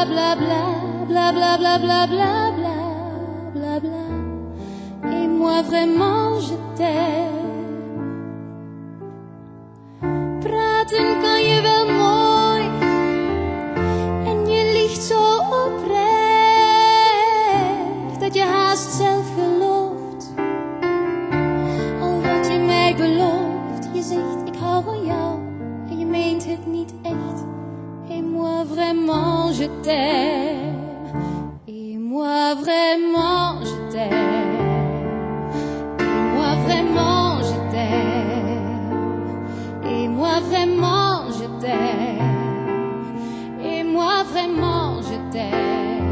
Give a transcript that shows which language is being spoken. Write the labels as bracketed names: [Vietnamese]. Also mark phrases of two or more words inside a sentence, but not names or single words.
[French] bla bla bla bla bla bla bla bla. Et moi vraiment je t'aime. [Dutch] Praten kan je wel mooi en je liegt zo oprecht dat je haast zelf gelooft. Al wat je mij belooft, je zegt ik hou van jou en je meent het niet echt. [French] Et moi vraiment je t'aime. Et moi vraiment je t'aime. Et moi vraiment je t'aime. Et moi vraiment je t'aime. Et moi vraiment je t'aime.